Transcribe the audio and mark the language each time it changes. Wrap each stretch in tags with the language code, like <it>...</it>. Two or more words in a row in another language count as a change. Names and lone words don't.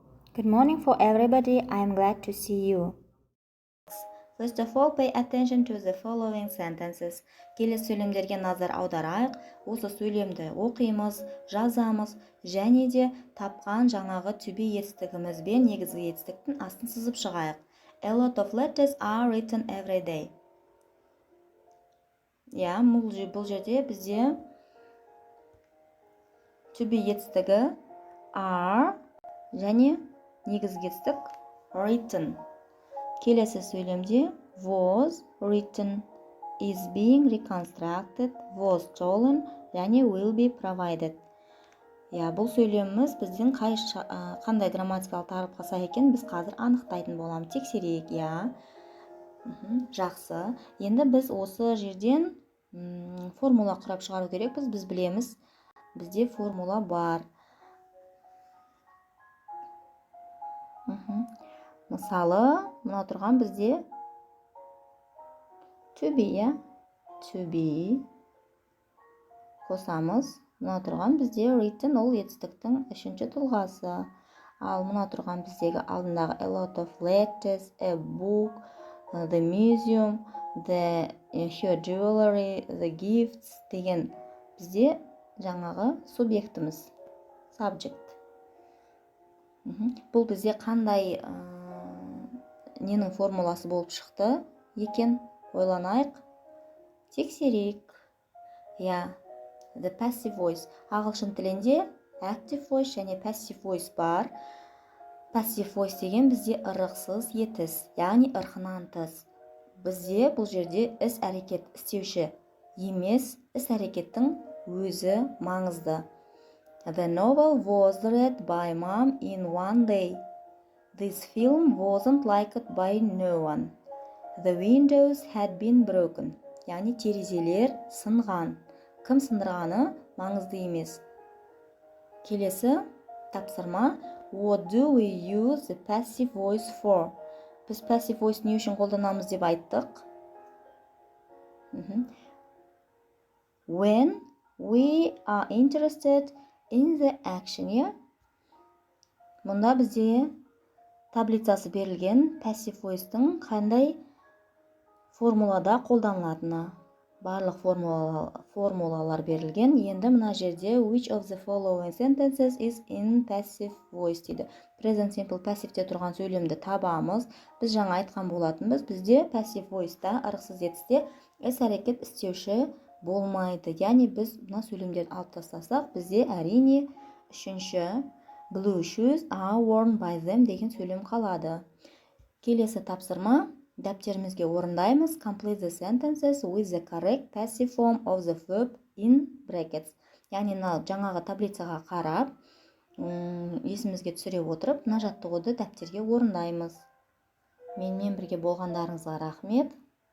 <en>Good morning for everybody. I'm glad to see you. First of all, pay attention to the following sentences.</en> <kk>Келесі сөйлемдерге назар аударайық. Осы сөйлемді оқимыз, жазамыз, және де тапқан жаңағы түбі етістігімізбен негізгі етістіктің астын сызып шығайық.</kk> <en>A lot of letters are written every day.</en> <kk>Бұл жерде бізде түбі етістігі are және негізгі етістік written. Келесі сөйлемде</kk> <en>was written, is being reconstructed, was stolen</en> <kk>және</kk> <en>will be provided.</en> <kk>Бұл сөйлеміміз біздің қандай грамматикалық тақырыпқа сай екенін біз қазір анықтайтын боламыз. Тексерейік, Жақсы. Енді біз осы жерден формула құрап шығару керекпіз. Біз білеміз, бізде формула бар. Мысалы, мына тұрған бізде</kk> <en>to be</en> <kk>қосамыз. Мына тұрған бізде written, ол етістіктің үшінші тұлғасы. Ал мына тұрған біздегі алдындағы</kk> <en>a lot of letters, a book, the museum, her jewelry, the gifts</en> <kk>деген бізде жаңағы субъектіміз, subject. Бұл бізде қандай ненің формуласы болып шықты екен? Ойланайық, тексерейік.</kk> <en>The passive voice.</en> <kk>Ағылшын тілінде</kk> <en>active voice</en> <kk>және</kk> <en>passive voice</en> <kk>бар.</kk> <en>Passive voice</en> <kk>деген бізде ырықсыз етіс, яғни ырқынан тыс. Бізде бұл жерде іс-әрекет істеуші емес, іс-әрекеттің өзі маңызды.</kk> <en>The novel was read by mom in one day. This film wasn't liked by no one. The windows had been broken.</en> <kk>Яғни терезелер сынған. Кім сындырғаны маңызды емес. Келесі тапсырма.</kk> <en>What do we use the passive voice for?</en> <kk>Біз</kk> <en>passive voice</en> <kk>не үшін қолданамыз деп айттық?</kk> <en>When we are interested in the action.</en> <kk>Мұнда бізде таблицасы берілген</kk> <en>passive voice'тың</en> <kk>қандай формулада қолданылатыны. Барлық формулалар берілген. Енді мына жерде</kk> <en>which of the following sentences is in passive voice</en> <kk>дейді.</kk> <en>Present simple passive'те</en> <kk>тұрған сөйлемді табамыз. Біз жаңа айтқан болатынбыз. Бізде</kk> <en>passive voice'та</en> <kk>ырықсыз етісте іс-әрекет істеуші болмайды. Яғни біз мына сөйлемдерді алып тастасақ, бізде әрине үшінші</kk> <en>blue shoes are worn by them</en> <kk>деген сөйлем қалады. Келесі тапсырма. Дәптерімізге орындаймыз.</kk> <en>Complete the sentences with the correct passive form of the verb in brackets.</en> <kk>Яғни жаңағы таблицаға қарап, есімізге түсіре отырып, мына жаттығуды дәптерге орындаймыз. Менімен бірге болғандарыңызға рахмет.</kk>